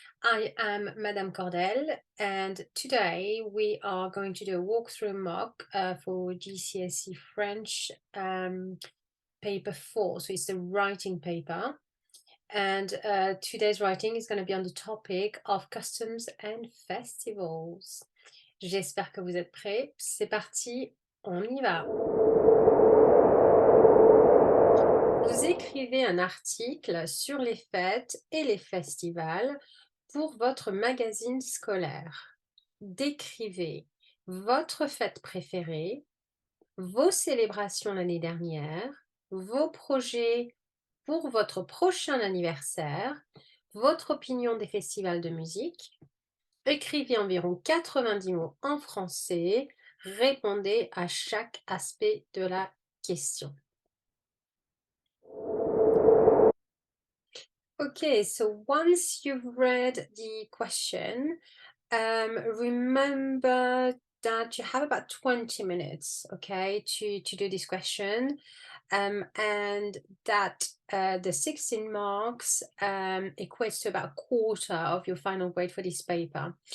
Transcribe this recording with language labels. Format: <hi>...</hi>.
<en>I am Madame Cordell, and today we are going to do a walkthrough mock for GCSE French paper 4. So it's the writing paper. And today's writing is going to be on the topic of customs and festivals.</en> <fr>J'espère que vous êtes prêts. C'est parti, on y va. Vous écrivez un article sur les fêtes et les festivals pour votre magazine scolaire. Décrivez votre fête préférée, vos célébrations l'année dernière, vos projets pour votre prochain anniversaire, votre opinion des festivals de musique. Écrivez environ 90 mots en français. Répondez à chaque aspect de la question.</fr> <en>Okay, so once you've read the question, remember that you have about 20 minutes, okay, to do this question, and that the 16 marks equates to about a quarter of your final grade for this paper.</en>